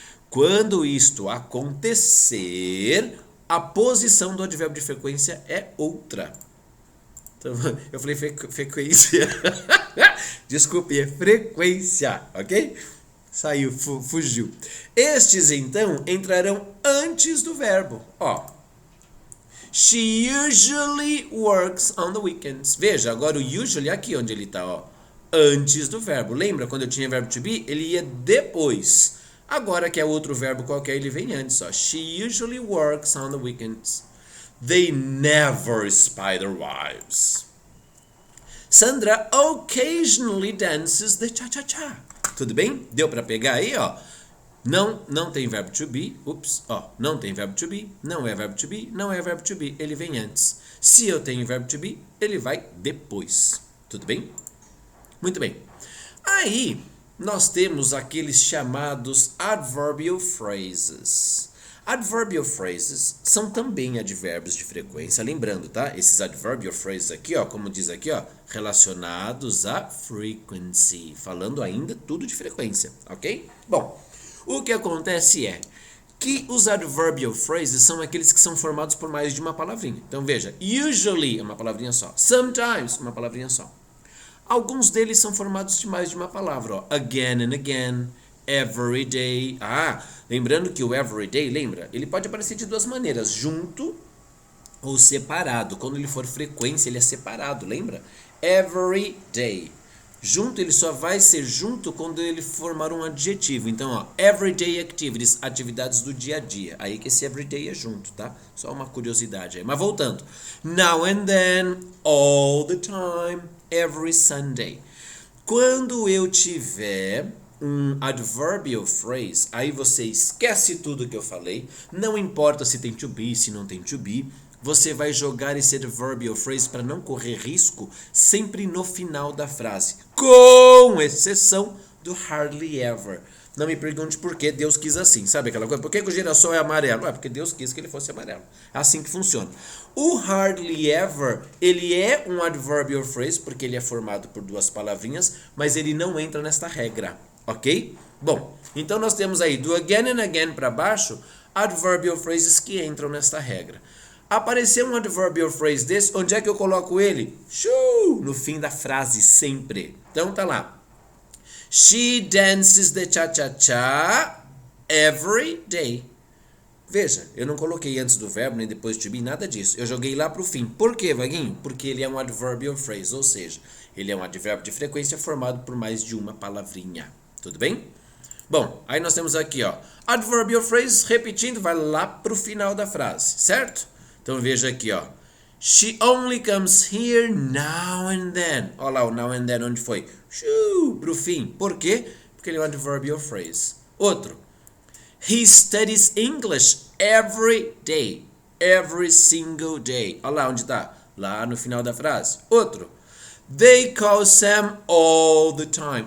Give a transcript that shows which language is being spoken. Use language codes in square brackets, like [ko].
[pt] Quando isto acontecer, a posição do advérbio de frequência é outra. Então, eu falei frequência. Desculpe, é frequência, ok? Saiu, fugiu. Estes, então, entrarão antes do verbo. Ó. [en] She usually works on the weekends. [pt] Veja, agora o usually aqui onde ele está, ó. Antes do verbo. Lembra quando eu tinha verbo to be? Ele ia depois. Agora que é outro verbo qualquer, ele vem antes, ó. [en] She usually works on the weekends. They never spy their wives. Sandra occasionally dances the cha-cha-cha. [pt] Tudo bem? Deu para pegar aí, ó? Não tem verbo to be. Ups, ó. Não tem verbo to be. Não é verbo to be. Não é verbo to be. Ele vem antes. Se eu tenho verbo to be, ele vai depois. Tudo bem? Muito bem. Aí, nós temos aqueles chamados adverbial phrases. Adverbial phrases são também advérbios de frequência. Lembrando, tá? Esses adverbial phrases aqui, ó, como diz aqui, ó, relacionados a frequency. Falando ainda tudo de frequência, ok? Bom, o que acontece é que os adverbial phrases são aqueles que são formados por mais de uma palavrinha. Então, veja, usually é uma palavrinha só. Sometimes, uma palavrinha só. Alguns deles são formados de mais de uma palavra, ó. [en] Again and again, every day. [pt] Lembrando que o every day, lembra? Ele pode aparecer de duas maneiras, junto ou separado. Quando ele for frequência, ele é separado, lembra? [en] Every day. [pt] Junto, ele só vai ser junto quando ele formar um adjetivo. Então, ó, [en] everyday activities, [pt] atividades do dia a dia. Aí que esse everyday é junto, tá? Só uma curiosidade aí. Mas voltando. [en] Now and then, all the time, every Sunday. [pt] Quando eu tiver um adverbial phrase, aí você esquece tudo que eu falei, não importa se tem to be, se não tem to be, você vai jogar esse adverbial phrase para não correr risco sempre no final da frase, com exceção do hardly ever. Não me pergunte por que Deus quis assim, sabe aquela coisa? Por que o girassol é amarelo? É porque Deus quis que ele fosse amarelo. É assim que funciona. O hardly ever, ele é um adverbial phrase porque ele é formado por duas palavrinhas, mas ele não entra nesta regra. Ok? Bom, então nós temos aí do again and again para baixo, adverbial phrases que entram nesta regra. Apareceu um adverbial phrase desse, onde é que eu coloco ele? No fim da frase, sempre. Então tá lá. [en] She dances the cha-cha-cha every day. [pt] Veja, eu não coloquei antes do verbo, nem depois to be, nada disso. Eu joguei lá para o fim. Por quê, Vaguinho? Porque ele é um adverbial phrase, ou seja, ele é um advérbio de frequência formado por mais de uma palavrinha. Tudo bem? Bom, aí nós temos aqui, ó, adverbial phrase, repetindo, vai lá para o final da frase, certo? Então veja aqui, ó. [en] She only comes here now and then. [pt] Olha lá o now and then, onde foi? Para o fim. Por quê? Porque ele é um adverbial phrase. Outro. [en] He studies English every day. Every single day. [pt] Olha lá onde está. Lá no final da frase. Outro. [en] They call Sam all the time.